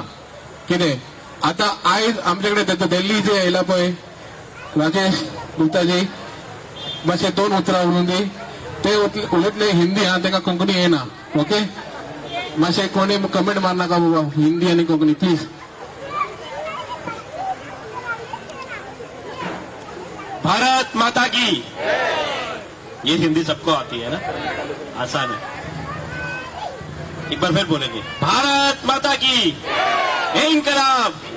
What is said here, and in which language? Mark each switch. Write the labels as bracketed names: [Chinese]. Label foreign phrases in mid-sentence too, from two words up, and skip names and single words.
[Konkani] कितें आतां आयज आमचे कडेन दिल्ली जे येयला पळय राकेश गुप्ताजी मातशें 2 उतरां उलोवन दी. ते उलयतले हिंदी हा तांकां कोंकणी येना. ओके मातशें कोणी कमेंट मारनाका बाबा हिंदी आनी कोंकणी प्लीज. [Hindi] भारत माता की, ये हिंदी सबको आती है ना, आसान है. एक बार फिर बोलेंगे, भारत माता की इंकलाब.